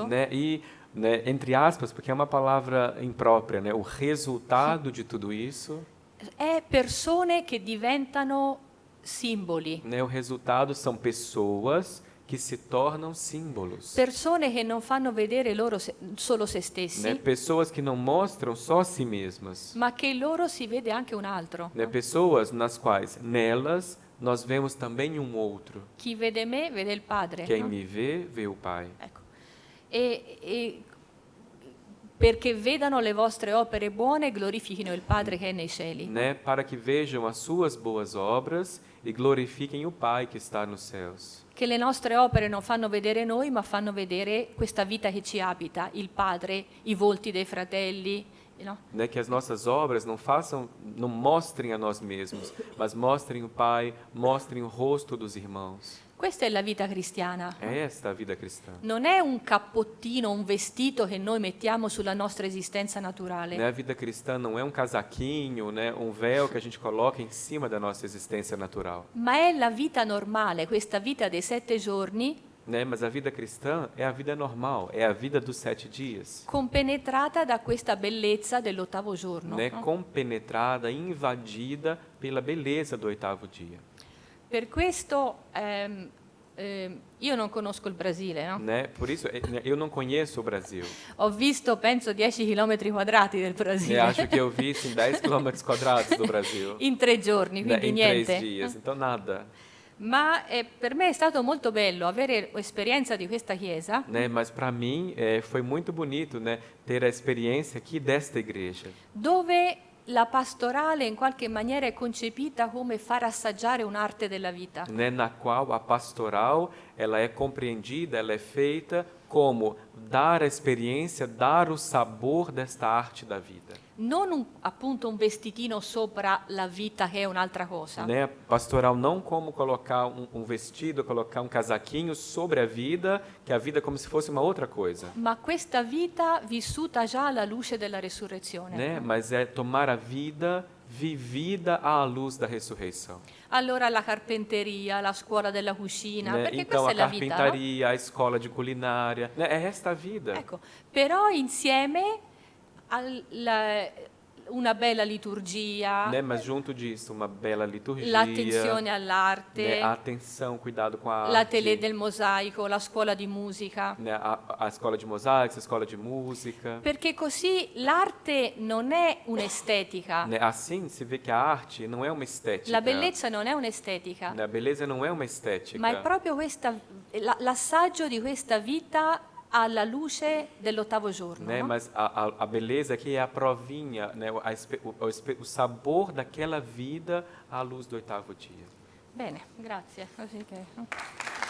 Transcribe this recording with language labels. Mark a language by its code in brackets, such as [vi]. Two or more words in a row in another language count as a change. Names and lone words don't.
[pt] Né? E, né, entre aspas, porque é uma palavra imprópria, né? O resultado de tudo isso, [it] è persone che diventano simboli, [pt] né? O resultado são pessoas que se tornam símbolos, [it] persone che non fanno vedere solo se stessi, [pt] né? Pessoas que não mostram só a si mesmas, [it] ma che in loro si vede anche un altro. [pt] né? Pessoas nas quais nelas nós vemos também um outro. [it] Chi vede me vede il Padre. [pt] Quem [it] no? [pt] me vê o Pai. [it] Ecco. E perché vedano le vostre opere buone e glorifichino il Padre che è nei cieli. [pt] Né? Para que vejam as suas boas obras e glorifiquem o Pai que está nos céus. [it] Che le nostre opere non fanno vedere noi, ma fanno vedere questa vita che ci abita, il Padre, i volti dei fratelli, no? [pt] Né? Que as nossas obras não mostrem a nós mesmos, mas mostrem o Pai, mostrem o rosto dos irmãos. [it] Questa è la vita cristiana. [pt] É esta a vida cristã. [it] Non è un cappottino, un vestito che noi mettiamo sulla nostra esistenza naturale, [pt] Né? A vida cristã não é um casaquinho, né? Um véu que a gente coloca em cima da nossa existência natural. [it] ma è la vita normale, questa vita dei 7 giorni [pt] Né? Mas a vida cristã é a vida normal, é a vida dos 7 dias. [it] compenetrata da questa bellezza dell'8º giorno. [pt] Né? [it] No? [pt] Compenetrada, invadida pela beleza do 8º dia. [it] Per questo io non conosco il Brasile, no? [pt] Né? Por isso, eu não conheço o Brasil. [it] Ho visto, penso, 10 chilometri quadrati del Brasile [pt] Acho que eu vi assim, 10 quilômetros quadrados do Brasil. [it] in 3 giorni, [pt] Né? [it] quindi [pt] Em [it] niente. [pt] 3 dias, então nada. [it] Ma per me è stato molto bello avere esperienza di questa chiesa [pt] Né? Mas para mim foi muito bonito, né, ter a experiência aqui desta igreja, [it] dove la pastorale in qualche maniera è concepita come far assaggiare un'arte della vita. [pt] né, na qual a pastoral ela é compreendida, ela é feita como dar a experiência, dar o sabor desta arte da vida. [it] Non appunto un vestitino sopra la vita che è un'altra cosa, [pt] Né? Pastoral não como colocar um vestido, colocar um casaquinho sobre a vida, que a vida é como se fosse uma outra coisa. [it] ma questa vita vissuta già alla luce della resurrezione. [pt] Né? Mas é tomar a vida vivida à luz da ressurreição. [it] Allora la carpenteria, la scuola della cucina, [pt] Né? [it] perché [pt] Então [it] questa [pt] a [it] è la vita, no? [pt] carpintaria, a escola de culinária, né? É esta a vida. [it] Ecco, però insieme una bella liturgia, [pt] Né? Mas junto disso, uma bella liturgia, [it] l'attenzione all'arte, [pt] né? A atenção, cuidado com a [it] la [pt] arte, [it] tele del mosaico, la scuola di musica. [pt] né? A escola de mosaico, a escola de música. [it] Perché così l'arte non è un'estetica, [pt] Né? Assim se vê que a arte não é uma estética. [it] la bellezza non è un'estetica, [pt] Né? A beleza não é uma estética. [it] ma è proprio l'assaggio di questa vita alla luce dell'8º giorno. [pt] Né? [it] No? [pt] Mas a beleza aqui é a provinha, né? O sabor daquela vida à luz do 8º dia. [it] Bene, grazie. Così che...